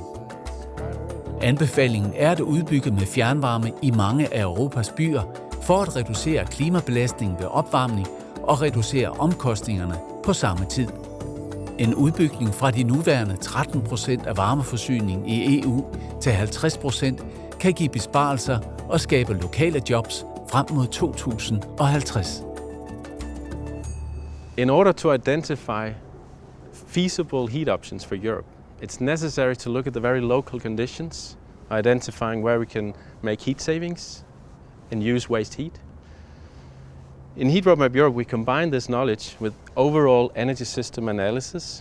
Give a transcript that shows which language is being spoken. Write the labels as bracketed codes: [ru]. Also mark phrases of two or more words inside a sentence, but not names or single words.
[da] Anbefalingen er at udbygge med fjernvarme i mange af Europas byer for at reducere klimabelastningen ved opvarmning og reducere omkostningerne på samme tid. En udbygning fra de nuværende 13% af varmeforsyningen i EU til 50% kan give besparelser og skabe lokale jobs frem mod 2050. [en] In order to identify feasible heat options for Europe, it's necessary to look at the very local conditions, identifying where we can make heat savings and use waste heat. In Heat Roadmap Europe, we combine this knowledge with overall energy system analysis.